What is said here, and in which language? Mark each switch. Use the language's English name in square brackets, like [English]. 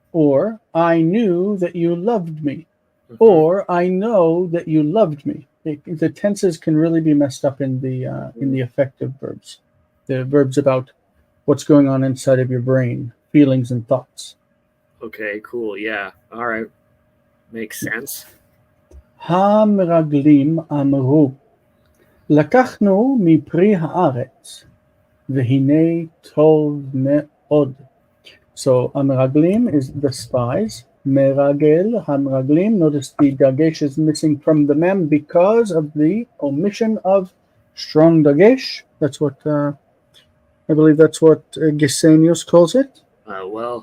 [English] Or I knew that you loved me. Mm-hmm. Or I know that you loved me. The tenses can really be messed up in the affective verbs, the verbs about what's going on inside of your brain, feelings and thoughts. Okay, cool. Yeah. All right. Makes sense. [Hebrew] המרגלים אמרו, לקחנו מפרי הארץ, והנה טוב מאוד. [English] So המרגלים is the spies. Meragel, hamraglim. Notice the dagesh is missing from the mem because of the omission of strong dagesh. That's what I believe. That's what Gesenius calls it. Well,